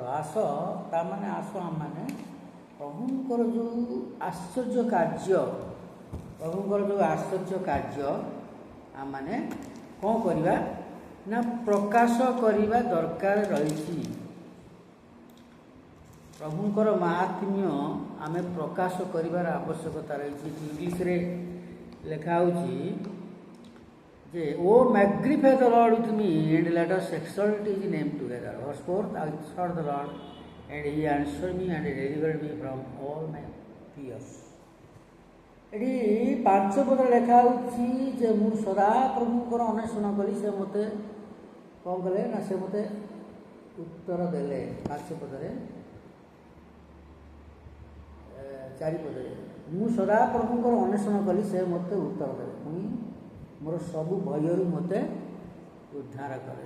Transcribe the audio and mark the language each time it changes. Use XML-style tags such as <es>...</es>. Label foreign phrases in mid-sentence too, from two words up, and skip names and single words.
<or>ଆସ, ତାମାନେ ଆସ ଆମମାନେ ପ୍ରଭୁଙ୍କର ଯେଉଁ ଆଶ୍ଚର୍ଯ୍ୟ କାର୍ଯ୍ୟ ଆମମାନେ କ'ଣ କରିବା ନା ପ୍ରକାଶ କରିବା ଦରକାର ରହିଛି। ପ୍ରଭୁଙ୍କର ମାହାତ୍ମ୍ୟ ଆମେ ପ୍ରକାଶ କରିବାର ଆବଶ୍ୟକତା ରହିଛି। ଇଂଲିଶରେ ଲେଖା ହେଉଛି ଯେ</or> <en>O magnify the Lord with me and let us exalt his name together. ଭର୍ସ 4 I sought the Lord and he answered me and delivered me from all my fears।</en> <or>ଏଠି 5 ପଦରେ ଲେଖା ହେଉଛି ଯେ ମୁଁ ସଦାପ୍ରଭୁଙ୍କର ଅନ୍ୱେଷଣ କଲି, ସେ ମୋତେ କ'ଣ କଲେ ନା ସେ ମୋତେ ଉତ୍ତର ଦେଲେ। 5 ପଦରେ 4 ପଦରେ ମୁଁ ସଦାପ୍ରଭୁଙ୍କର ଅନ୍ୱେଷଣ କଲି, ସେ ମୋତେ ଉତ୍ତର ଦେଲେ, ପୁଣି ମୋର ସବୁ ଭୟରୁ ମୋତେ ଉଦ୍ଧାର କରେ।</or>